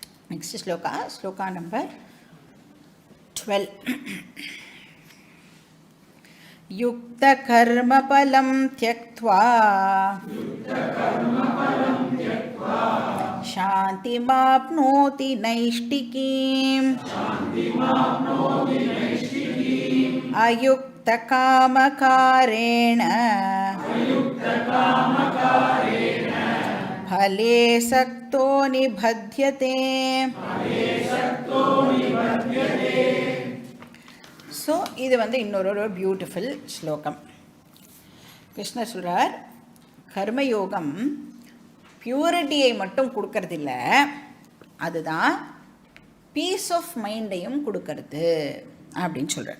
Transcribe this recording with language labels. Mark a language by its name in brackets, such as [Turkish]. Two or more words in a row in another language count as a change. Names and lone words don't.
[English] Next sloka number 12. [Sanskrit] युक्त कर्म फलं त्यक्त्वा शान्तिम् आप्नोति नैष्ठिकीम् अयुक्त कामकारेण फले सक्तो निबध्यते. [Tamil] ஸோ இது வந்து இன்னொரு பியூட்டிஃபுல் ஸ்லோகம். கிருஷ்ணர் சொல்கிறார், கர்மயோகம் பியூரிட்டியை மட்டும் கொடுக்கறதில்ல, அதுதான் [English] peace of mindையும் [Tamil] கொடுக்கறது அப்படின்னு சொல்கிறார்.